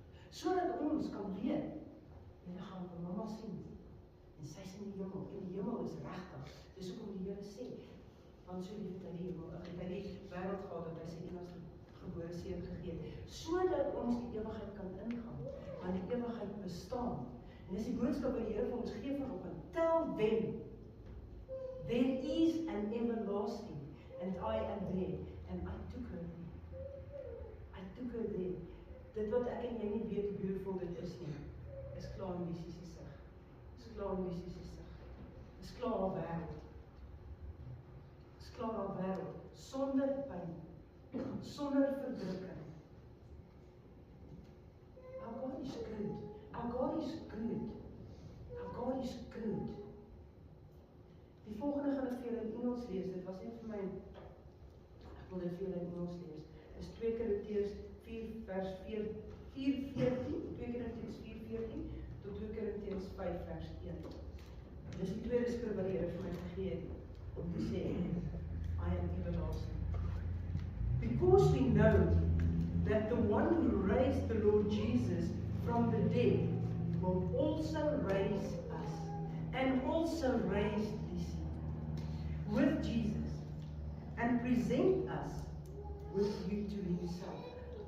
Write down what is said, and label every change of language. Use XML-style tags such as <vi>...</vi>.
<af>Sodat ons kan weet, jy gaan vir mamma sien, en sy is in die hemel, en die hemel is regtig. Dis hoekom die Here sê, want so lief het hy die hemel, hy het die wêreld gehad, dat hy sy enigste gebore seun gegee het, sodat ons die ewigheid kan ingaan, want die ewigheid bestaan. En dis die boodskap wat die Here vir ons gee vanoggend.</af> <en>Tell them, there is an everlasting, and I am there, and I took her there. I took her there.</en> <af>Dit wat ek en jy nie weet hoe beautiful dit is nie, is klaar in Lisie se sig. Is klaar in Lisie se sig. Is klaar haar wêreld. Is klaar haar wêreld, sonder pyn, sonder verdrukking.</af> <en>Our God is good. Our God is good. Our God is good.</en> <af>Die volgende gaan ek vir julle in Engels lees. Dit was net vir my, ek wil dit vir julle in Engels lees. Dit is 2 Korintiërs 4 vers 4:14, 2 Korintiërs 4:14 tot 2 Korintiërs 5 vers 1. Dis die tweede skrif wat die Here vir my gegee het om te sê,</af> <en>I am everlasting. Because we know that the one who raised the Lord Jesus from the dead will also raise us and also raise Lisie with Jesus and present us with you to himself.</en>